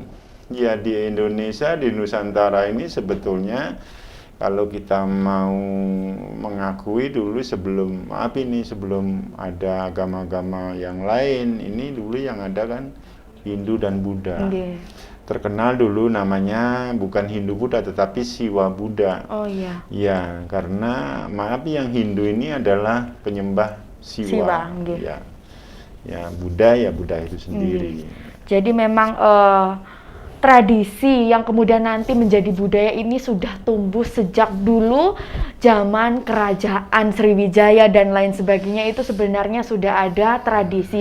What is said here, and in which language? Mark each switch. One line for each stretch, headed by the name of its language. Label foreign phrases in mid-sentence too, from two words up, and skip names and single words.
Indonesian: Ya, di Indonesia, di Nusantara ini sebetulnya kalau kita mau mengakui dulu sebelum sebelum ada agama-agama yang lain, ini dulu yang ada kan Hindu dan Buddha. Nggih. Terkenal dulu namanya bukan Hindu Buddha tetapi Siwa Buddha. Oh iya. Ya, karena yang Hindu ini adalah penyembah Siwa. Siwa, nggih. Ya. Ya, Buddha itu sendiri. Jadi memang tradisi yang kemudian nanti menjadi budaya ini sudah tumbuh sejak dulu zaman kerajaan Sriwijaya dan lain sebagainya, itu sebenarnya sudah ada tradisi.